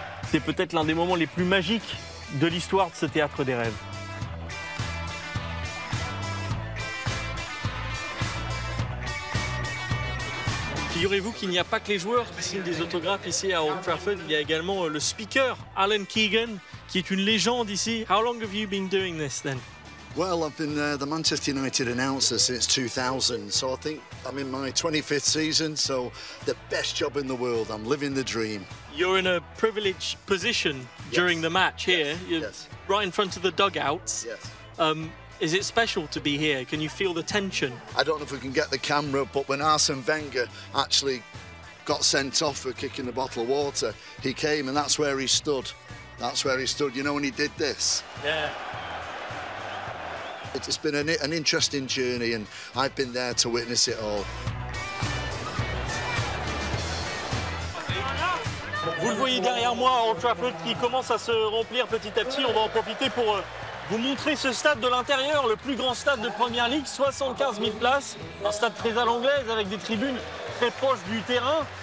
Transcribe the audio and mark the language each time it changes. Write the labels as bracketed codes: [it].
[fr] C'est peut-être l'un des moments les plus magiques de l'histoire de ce théâtre des rêves. Figurez-vous qu'il n'y a pas que les joueurs qui signent des autographes ici à Old Trafford, il y a également le speaker, Alan Keegan, qui est une légende ici. [en] How long have you been doing this then? Well, I've been the Manchester United announcer since 2000, so I think I'm in my 25th season, so the best job in the world. I'm living the dream. You're in a privileged position during the match here. You're right in front of the dugouts. Yes. Is it special to be here? Can you feel the tension? I don't know if we can get the camera, but when Arsene Wenger actually got sent off for kicking the bottle of water, he came and that's where he stood. That's where he stood. You know, when he did this? Yeah. It's been an interesting journey and I've been there to witness it all. [fr] Vous le voyez derrière moi, Old Trafford qui commence à se remplir petit à petit. On va en profiter pour vous montrer ce stade de l'intérieur, le plus grand stade de Première Ligue, 75 000 places. Un stade très à l'anglaise avec des tribunes très proches du terrain.